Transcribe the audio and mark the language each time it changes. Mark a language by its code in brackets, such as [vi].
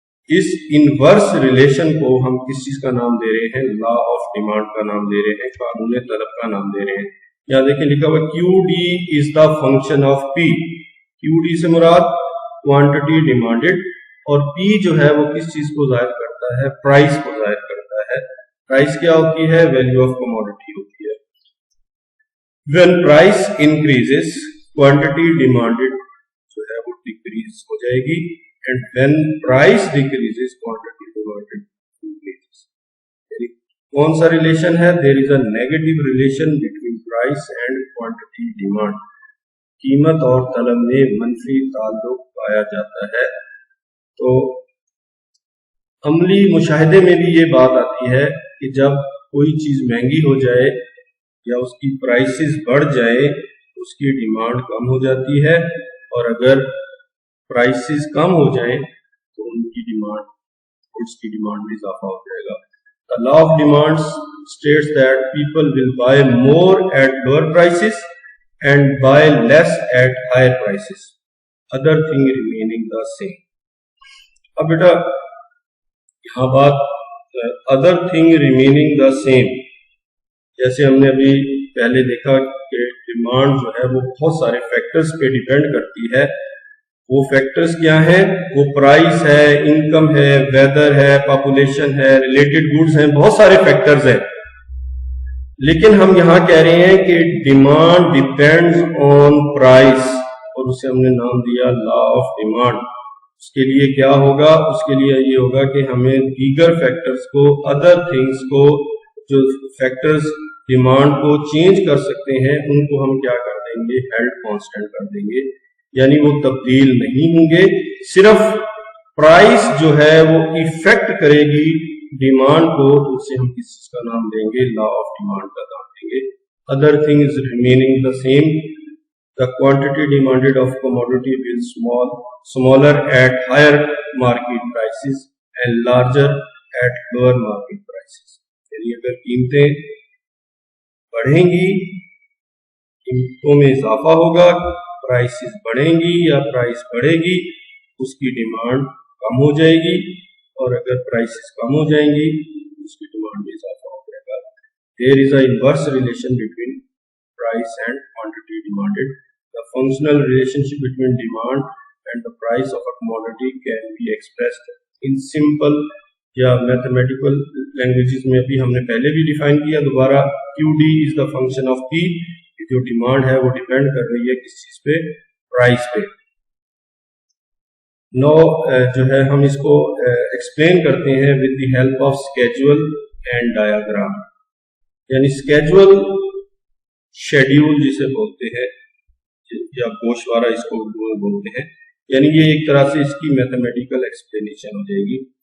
[ur] اس inverse relation کو ہم کس چیز کا نام دے رہے ہیں؟ لا آف ڈیمانڈ کا نام دے رہے ہیں، قانون طلب کا نام دے رہے ہیں. یہاں دیکھیں لکھا ہوا [en] Q D is the function of P. [ur] Q D سے مراد کوانٹٹی ڈیمانڈڈ، اور پی جو ہے وہ کس چیز کو ظاہر کرتا ہے؟ پرائس کو ظاہر کرتا ہے. پرائس کیا ہوتی ہے؟ [en] value of commodity [ur] ہوتی ہے. [en] when price increases quantity demanded [ur] جو ہے وہ [en] decrease [ur] ہو جائے گی, [en] and when price decreases quantity demanded increases. [ur] کون سا ریلیشن ہے؟ [en] there is a negative relation between price and quantity demand. [ur] قیمت اور طلب میں منفی تعلق پایا جاتا ہے. تو عملی مشاہدے میں بھی یہ بات آتی ہے کہ جب کوئی چیز مہنگی ہو جائے یا اس کی پرائسز بڑھ جائے اس کی ڈیمانڈ کم ہو جاتی ہے, اور اگر پرائسز کم ہو جائیں تو ان کی ڈیمانڈ, اس کی ڈیمانڈ میں اضافہ ہو جائے گا. [en] The law of demand states that people will buy more at lower prices and buy less at higher prices, other thing remaining the same. [ur] اب بیٹا یہاں بات [en] other thing remaining the same, [ur] جیسے ہم نے ابھی پہلے دیکھا کہ ڈیمانڈ جو ہے وہ بہت سارے فیکٹرز پہ ڈیپینڈ کرتی ہے. وہ فیکٹرز کیا ہیں؟ وہ پرائس ہے, انکم ہے, ویدر ہے, پاپولیشن ہے, ریلیٹڈ گوڈز ہیں, بہت سارے فیکٹرز ہیں. لیکن ہم یہاں کہہ رہے ہیں کہ [en] demand depends on price, [ur] اور اسے ہم نے نام دیا لا آف ڈیمانڈ. اس کے لیے کیا ہوگا؟ اس کے لیے یہ ہوگا کہ ہمیں دیگر فیکٹرز کو, ادر تھنگز کو, جو فیکٹرز ڈیمانڈ کو چینج کر سکتے ہیں ان کو ہم کیا کر دیں گے؟ ہیلڈ کانسٹنٹ کر دیں گے, یعنی وہ تبدیل نہیں ہوں گے. صرف پرائس جو ہے وہ ایفیکٹ کرے گی ڈیمانڈ کو, تو اسے ہم کس چیز کا نام دیں گے؟ لا آف ڈیمانڈ کا نام دیں گے. [en] Other things remaining the same, the quantity demanded of commodity will smaller at higher market prices and larger at lower market prices. [ur] یعنی اگر قیمتیں بڑھیں گی, قیمتوں میں اضافہ ہوگا, پرائسز بڑھیں گی یا پرائس بڑھے گی, اس کی ڈیمانڈ کم ہو جائے گی, اور اگر پرائسز کم ہو جائیں گی اس کی ڈیمانڈ میں اضافہ ہو جائے گا. [en] There is an inverse relation between price and quantity demanded. The functional relationship between demand and the price of a commodity can be expressed in simple [ur] یا میتھمیٹیکل لینگویجز میں ابھی ہم نے پہلے بھی ڈیفائن کیا. دوبارہ [en] Q D is the function of P, [ur] جو ڈیمانڈ ہے وہ ڈیپینڈ کر رہی ہے کس چیز پہ؟ پرائس پہ. نو جو ہے ہم اس کو ایکسپلین کرتے ہیں [en] With the help of schedule and diagram. [ur] یعنی اسکیجول شیڈیول جسے بولتے ہیں, یا گوشوارہ اس کو بولتے ہیں, یعنی یہ ایک طرح سے اس کی میتھمیٹیکل ایکسپلینیشن ہو جائے گی.